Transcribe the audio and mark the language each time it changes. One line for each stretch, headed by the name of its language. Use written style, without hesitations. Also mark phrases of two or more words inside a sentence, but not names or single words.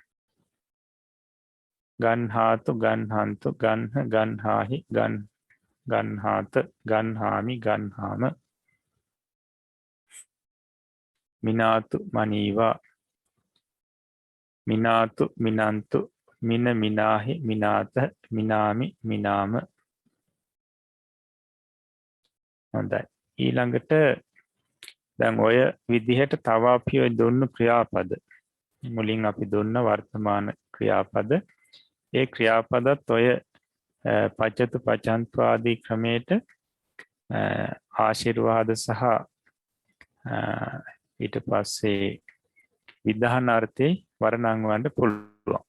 Pali: ගන්හාතු ගන්හන්තු ගන්හ ගන්හාහි ගන්හාත ගන්හාමි ගන්හාම. මිනාතු මනීවා. මිනාතු මිනන්තු මින මිනාහි මිනාත මිනාමි මිනාම.
Sinhala: හොඳයි. ඊළඟට දැන් ඔය විදිහට තව අපි ඔය දුන්න ක්‍රියාපද මුලින් අපි දුන්න වර්තමාන ක්‍රියාපද ඒ ක්‍රියාපදත් ඔය
Pali: පච්චතු පචන්තු
Sinhala: ආදී ක්‍රමයට ආශිර්වාද සහ ඊට පස්සේ විධාන අර්ථේ වර්ණංවන්න පුළුවන්.